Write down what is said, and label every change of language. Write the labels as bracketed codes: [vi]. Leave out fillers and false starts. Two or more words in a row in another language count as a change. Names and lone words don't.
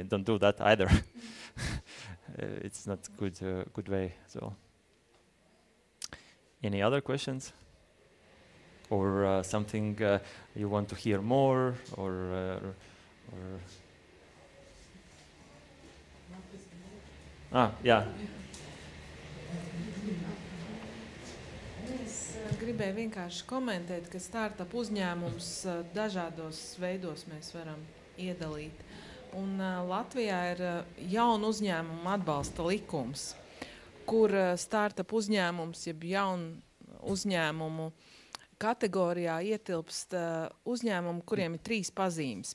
[en] Don't do that either. It's not good way. So, any other questions? Or something you want to hear more, or yeah. [lv] Es gribēju vienkārši komentēt, ka startup uzņēmums dažādos veidos mēs varam iedalīt. Un Latvijā ir jaunu uzņēmumu atbalsta likums, kur startup uzņēmums, jeb jaunu uzņēmumu kategorijā ietilpst uzņēmumu, kuriem ir 3 pazīmes.